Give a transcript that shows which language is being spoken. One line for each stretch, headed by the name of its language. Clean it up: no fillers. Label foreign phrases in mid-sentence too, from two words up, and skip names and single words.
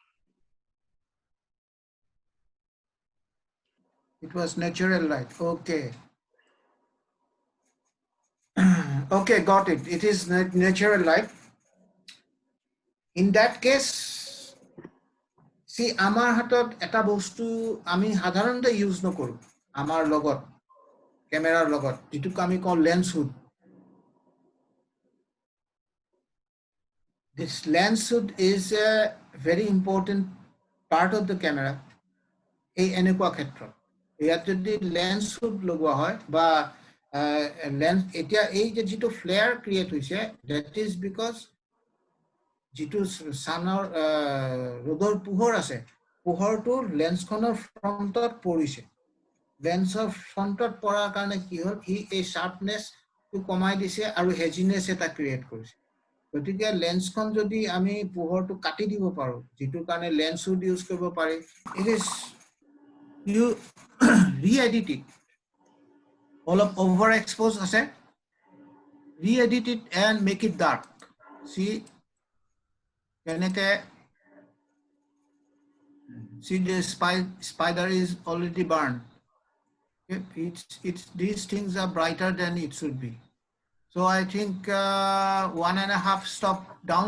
English: It was natural light. Okay. Okay, got it. It is natural light. In that case, see,
Assamese: আমাৰ হাতত এটা বস্তু আমি সাধাৰণতে use নকৰো আমাৰ লগত camera লগত যিটো আমি কওঁ
English: lens hood. This lens hood is a very important part of the camera.
Assamese: এই এনেকুৱা ক্ষেত্ৰত ইয়াত যদি lens hood লগোৱা হয় বা lens এতিয়া এই যে যিটো
English: flare create
Assamese: হৈছে,
English: that is because
Assamese: যিটো সানৰ ৰ'দৰ পোহৰ আছে, পোহৰটো লেন্সখনৰ ফ্ৰণ্টত পৰিছে। লেন্সৰ ফ্ৰণ্টত পৰাৰ কাৰণে কি হ'ল, ই এই শাৰ্পনেছটো কমাই দিছে আৰু হেজিনেছ এটা ক্ৰিয়েট কৰিছে। গতিকে লেন্সখন যদি আমি পোহৰটো কাটি দিব পাৰো, যিটো কাৰণে
English: lens hood use
Assamese: কৰিব পাৰি,
English: it is you re-edit it. অলপ over expose আছে, re-edit it and make it dark. চি see the spider is already burned. These things are brighter than it should be. So I think 1.5 stop down.